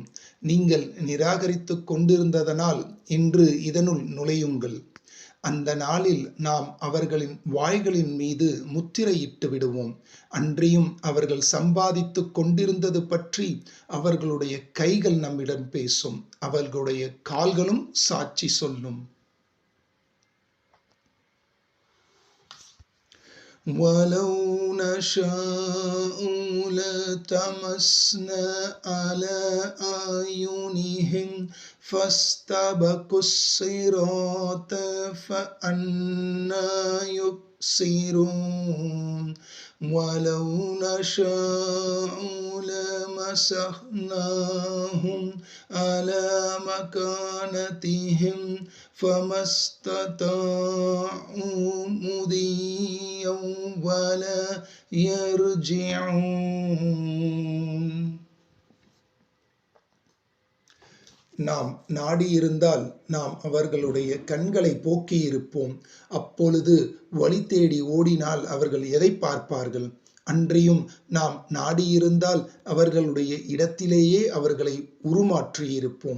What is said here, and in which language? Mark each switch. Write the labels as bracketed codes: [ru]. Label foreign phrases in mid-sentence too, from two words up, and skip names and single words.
[ta] நீங்கள் நிராகரித்து கொண்டிருந்ததனால் இன்று இதனுள் நுழையுங்கள். அந்த நாளில் நாம் அவர்களின் வாய்களின் மீது முத்திரையிட்டு விடுவோம். அன்றியும் அவர்கள் சம்பாதித்து கொண்டிருந்தது பற்றி அவர்களுடைய கைகள் நம்மிடம் பேசும், அவர்களுடைய கால்களும் சாட்சி சொல்லும். [ar] وَلَوْ نَشَاءُ لَطَمَسْنَا عَلَى أَعْيُنِهِمْ فَاسْتَبَقُوا الصِّرَاطَ فَأَنَّىٰ يُبْصِرُونَ وَلَوْ نَشَاءُ لَمَسَخْنَاهُمْ عَلَى مَكَانَتِهِمْ فَمَا اسْتَطَاعُوا مُضِيًّا وَلَا يَرْجِعُونَ. [ta] நாம் நாடியிருந்தால் நாம் அவர்களுடைய கண்களை போக்கியிருப்போம். அப்பொழுது வழி தேடி ஓடினால் அவர்கள் எதை பார்ப்பார்கள்? அன்றியும் நாம் நாடியிருந்தால் அவர்களுடைய இடத்திலேயே அவர்களை உருமாற்றியிருப்போம்.